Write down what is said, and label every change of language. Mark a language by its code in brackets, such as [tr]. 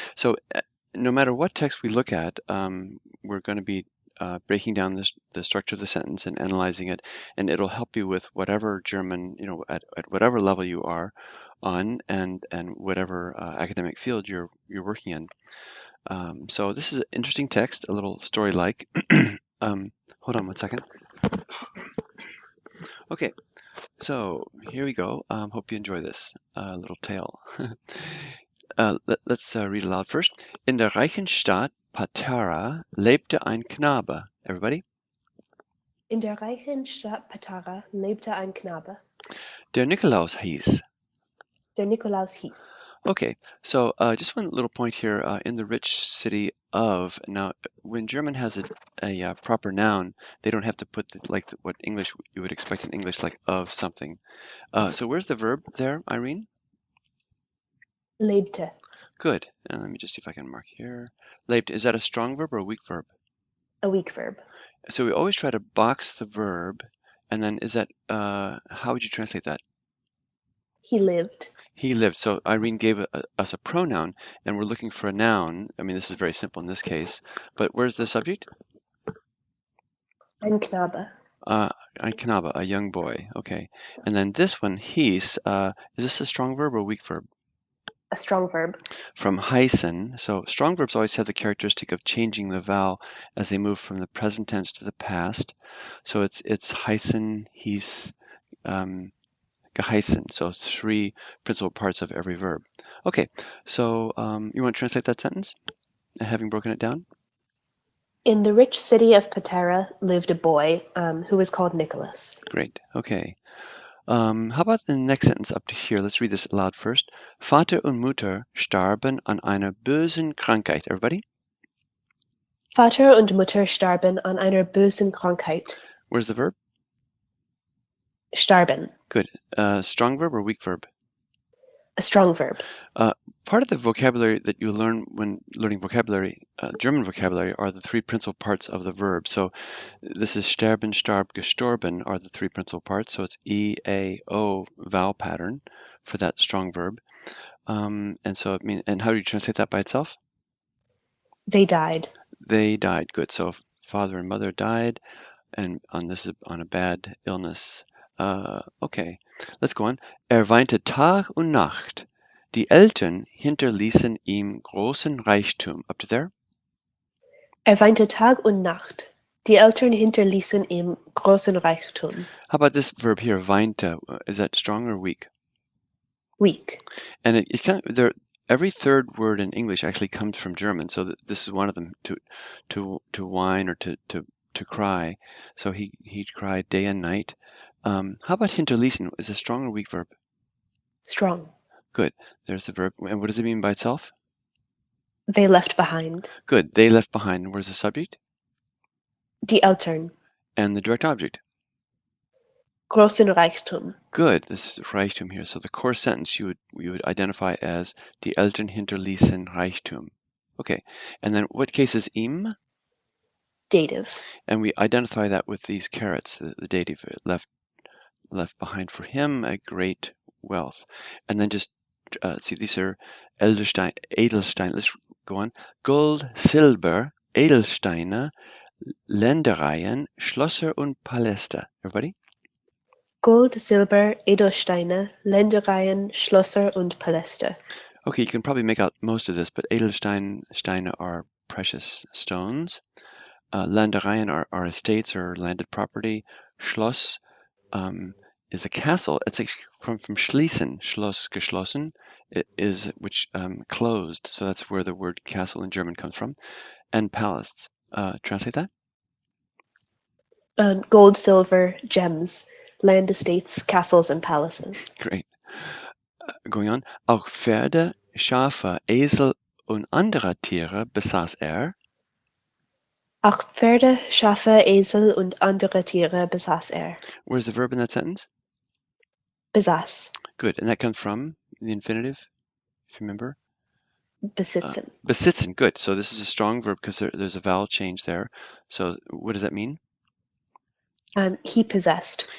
[en] So no matter what text we look at, we're going to be breaking down the structure of the sentence and analyzing it, and it'll help you with whatever German, at whatever level you are on, and whatever academic field you're working in. So this is an interesting text, a little story-like. Hold on one second. Okay, so here we go. Hope you enjoy this little tale. Let's read aloud first. [de] In der reichen Stadt Patara lebte ein Knabe. [en] Everybody? [de] In der reichen Stadt Patara lebte ein Knabe, Der Nikolaus hieß. der Nikolaus hieß. [en] Okay, so just one little point here. In the rich city of, now, when German has a proper noun, they don't have to put what English you would expect in English, like of something. So where's the verb there, Irene? [de] Lebte. [en] Good. And let me just see if I can mark here. Lebte, is that a strong verb or a weak verb? A weak verb. So we always try to box the verb, and then is that, how would you translate that? He lived. He lived. So Irene gave us a pronoun, and we're looking for a noun. I mean, this is very simple in this case, but where's the subject? [de] Ein Knabe. Ein Knabe, [en] a young boy. Okay. And then this one, hieß, is this a strong verb or a weak verb? A strong verb. From heißen. So strong verbs always have the characteristic of changing the vowel as they move from the present tense to the past. So it's heißen, hieß, geheißen. So three principal parts of every verb. Okay, so you want to translate that sentence, having broken it down? In the rich city of Patara lived a boy who was called Nicholas. Great, okay. How about the next sentence up to here? Let's read this aloud first. [de] Vater und Mutter starben an einer bösen Krankheit. [en] Everybody? [de] Vater und Mutter starben an einer bösen Krankheit. [en] Where's the verb? [de] Starben. [en] Good. Strong verb or weak verb? A strong verb. Part of the vocabulary that you learn when learning vocabulary, German vocabulary, are the three principal parts of the verb. So this is sterben, starb, gestorben are the three principal parts. So it's E, A, O vowel pattern for that strong verb. And so it means, and how do you translate that by itself? They died. They died. Good. So father and mother died, and this is on a bad illness. Okay, let's go on. [de] Weinte Tag und Nacht. Die Eltern hinterließen ihm großen Reichtum. [en] Up to there? [de] Weinte Tag und Nacht. Die Eltern hinterließen ihm großen Reichtum. [en] How about this verb here, weinte? Is that strong or weak? Weak. And it kind of, every third word in English actually comes from German. So this is one of them, to whine or to cry. So he cried day and night. How about hinterließen? Is it a strong or weak verb? Strong. Good. There's the verb. And what does it mean by itself? They left behind. Good. They left behind. Where's the subject? [de] Die Eltern. [en] And the direct object? [de] Großen Reichtum. [en] Good. This is Reichtum here. So the core sentence you would identify as [de] die Eltern hinterließen Reichtum. [en] Okay. And then what case is ihm? Dative. And we identify that with these carets, the dative left behind for him a great wealth. And then just See, these are Edelstein. Let's go on. [de] Gold, Silber, Edelsteine, Ländereien, Schlösser und Paläste. [en] Everybody? [de] Gold, Silber, Edelsteine, Ländereien, Schlösser und Paläste. [en] Okay, you can probably make out most of this, but Edelsteine are precious stones. Ländereien are estates or landed property. Schloss is a castle. It's actually from schließen. Schloss, geschlossen, which closed. So that's where the word castle in German comes from. And palace. Translate that. Gold, silver, gems, land estates, castles, and palaces. Great. Going on. [de] Auch Pferde, Schafe, Esel und andere Tiere besaß er. Auch Pferde, Schafe, Esel und andere Tiere besaß er. [en] Where's the verb in that sentence? [de] Besaß. [en] Good. And that comes from the infinitive, if you remember. [de] Besitzen. [en] Besitzen. Good. So this is a strong verb because there's a vowel change there. So what does that mean? He possessed.